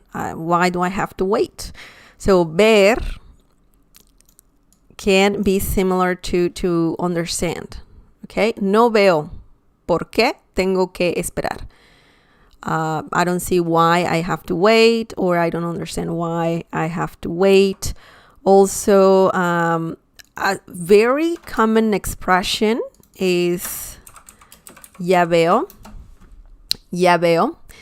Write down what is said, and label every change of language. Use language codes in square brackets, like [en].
[en] Why do I have to wait? So, ver can be similar to understand. [es] Okay, no veo por qué tengo que esperar. [en] I don't see why I have to wait, or I don't understand why I have to wait. Also, a very common expression is [es] ya veo. Ya veo.